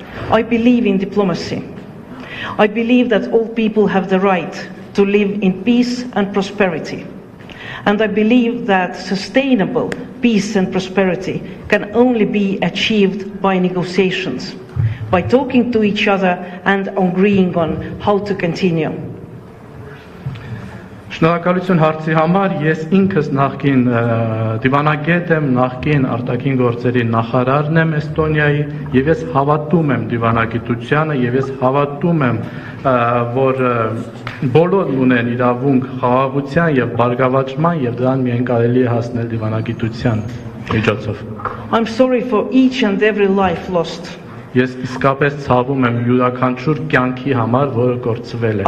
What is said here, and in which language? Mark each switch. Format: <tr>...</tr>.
<en>I believe in diplomacy. I believe that all people have the right to live in peace and prosperity. And I believe that sustainable peace and prosperity can only be achieved by negotiations, by talking to each other and agreeing on how to continue.</en> <hy>Շնորհակալություն հարցի համար, ես ինքս նախկին դիվանագետ եմ, նախկին արտաքին գործերի նախարարն եմ Էստոնիայի, եւ ես հավատում եմ դիվանագիտությանը, եւ ես հավատում եմ, որ բոլորն ունեն իրավունք խաղաղության եւ բարգավաճման, եւ դրան միայն կարելի է հասնել դիվանագիտության միջոցով։</hy> <en>I'm sorry for each and every life lost.</en> <hy>Ես իսկապես ցավում եմ յուրաքանչյուր կյանքի համար, որը կորցվել է։</hy>